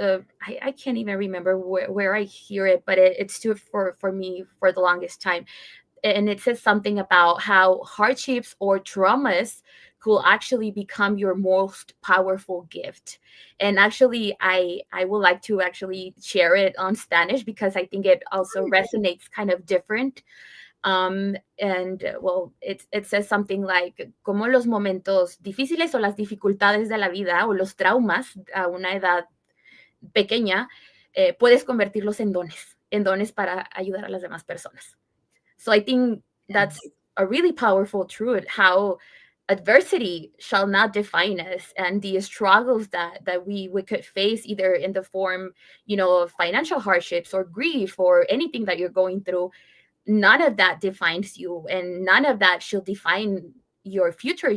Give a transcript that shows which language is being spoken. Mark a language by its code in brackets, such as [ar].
[en] I can't even remember where I hear it, but it stood for me for the longest time, and it says something about how hardships or traumas could actually become your most powerful gift. And actually, I would like to actually share it on Spanish because I think it also resonates kind of different. And well, it says something like [es] como los momentos difíciles o las dificultades de la vida o los traumas a una edad pequeña, puedes convertirlos en dones para ayudar a las demás personas. [en] So I think that's Yes. a really powerful truth, how adversity shall not define us, and the struggles that we could face either in the form, of financial hardships or grief or anything that you're going through, none of that defines you, and none of that should define your future.